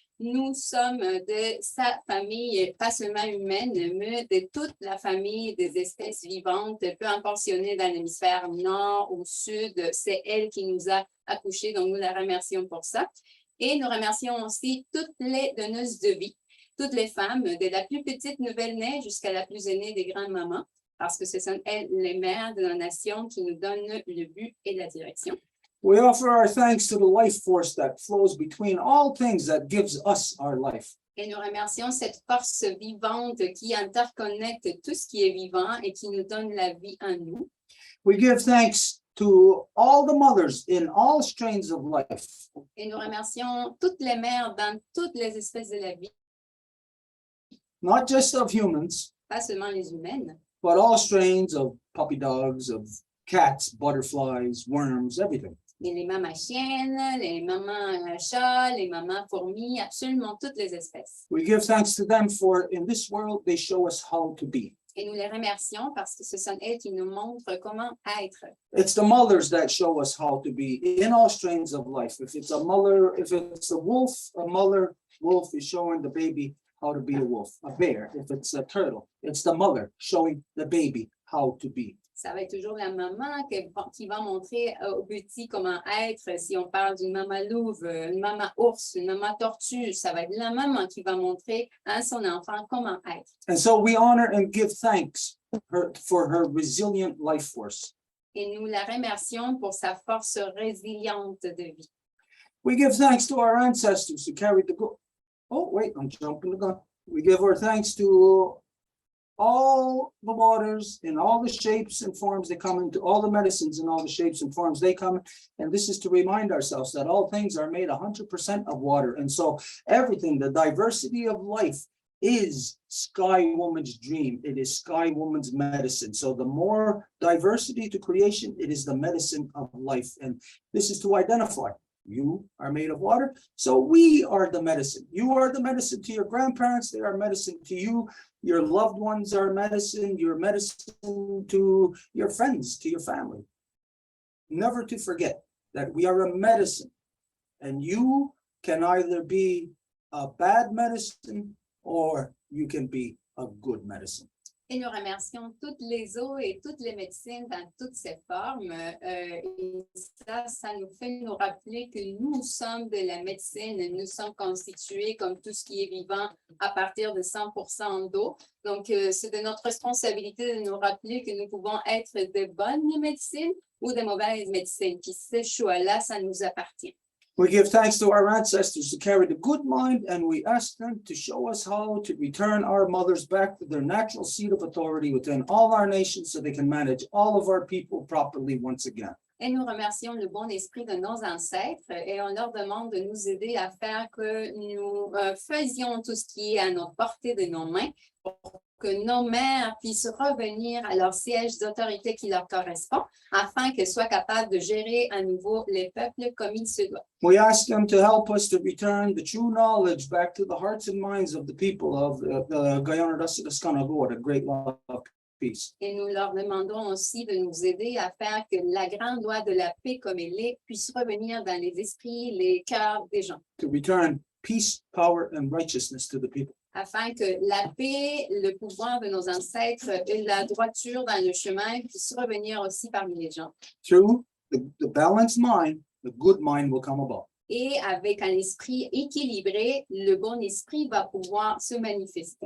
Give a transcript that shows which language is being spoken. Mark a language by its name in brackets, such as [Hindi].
[French] Nous sommes de sa famille, pas seulement humaine, mais de toute la famille des espèces vivantes, peu importe si on est dans l'hémisphère nord ou sud, c'est elle qui nous a accouchés, donc nous la remercions pour ça. Et nous remercions aussi toutes les donneuses de vie, toutes les femmes, de la plus petite nouvelle-née jusqu'à la plus aînée des grandes-mamans, parce que ce sont elles les mères de la nation qui nous donnent le but et la direction. [English] We offer our thanks to the life force that flows between all things that gives us our life. [French] Et nous remercions cette force vivante qui interconnecte tout ce qui est vivant et qui nous donne la vie en nous. [English] We give thanks to all the mothers in all strains of life. [French] Et nous remercions toutes les mères dans toutes les espèces de la vie, [English] Not just of humans, [French] pas seulement les humaines, [English] but all strains of puppy dogs, of cats, butterflies, worms, everything. [French] mais les mamans chiennes, les mamans chats, les mamans fourmis, absolument toutes les espèces. [English] We give thanks to them, for in this world they show us how to be. [French] Et nous les remercions parce que ce sont elles qui nous montrent comment être. [English] It's the mothers that show us how to be in all strains of life. If it's a mother, if it's a wolf, a mother wolf is showing the baby how to be a wolf. A bear, if it's a turtle, it's the mother showing the baby how to be. [French] Ça va être toujours la maman qui va montrer au petit comment être. Si on parle d'une maman louve, une maman ours, une maman tortue, ça va être la maman qui va montrer à son enfant comment être. [English] And so we honor and give thanks for her resilient life force. [French] Et nous la remercions pour sa force résiliente de vie. [English] We give thanks to our ancestors who carried the go. Oh, wait, I'm jumping the gun. We give our thanks to all the waters in all the shapes and forms they come into, all the medicines in all the shapes and forms they come. And this is to remind ourselves that all things are made 100% of water. And so everything, the diversity of life, is Sky Woman's dream. It is Sky Woman's medicine. So the more diversity to creation, it is the medicine of life. And this is to identify. You are made of water, so we are the medicine. You are the medicine to your grandparents. They are medicine to you. Your loved ones are medicine. Your medicine to your friends, to your family. Never to forget that we are a medicine, and you can either be a bad medicine or you can be a good medicine. [French] Et nous remercions toutes les eaux et toutes les médecines dans toutes ces formes. Et ça nous fait nous rappeler que nous sommes de la médecine. Nous sommes constitués comme tout ce qui est vivant à partir de 100% d'eau. Donc, c'est de notre responsabilité de nous rappeler que nous pouvons être de bonnes médecines ou de mauvaises médecines. Puis ce choix-là, ça nous appartient. [English] We give thanks to our ancestors who carried a good mind, and we ask them to show us how to return our mothers back to their natural seat of authority within all our nations so they can manage all of our people properly once again. [French] Et nous remercions le bon esprit de nos ancêtres et on leur demande de nous aider à faire que nous faisions tout ce qui est à notre portée de nos mains pour que nos mères puissent revenir à leur siège d'autorité qui leur correspond afin qu'elles soient capables de gérer à nouveau les peuples comme il se doit. [English] We ask them to help us to return the true knowledge back to the hearts and minds of the people of the Guyana Dasidascanago, the great love of peace. [French] Et nous leur demandons aussi de nous aider à faire que la grande loi de la paix comme elle est puisse revenir dans les esprits, les cœurs des gens. [English] To return peace, power, and righteousness to the people. [French] Afin que la paix, le pouvoir de nos ancêtres et la droiture dans le chemin puissent revenir aussi parmi les gens. [English] Through the balanced mind, the good mind will come about. [French] Et avec un esprit équilibré, le bon esprit va pouvoir se manifester.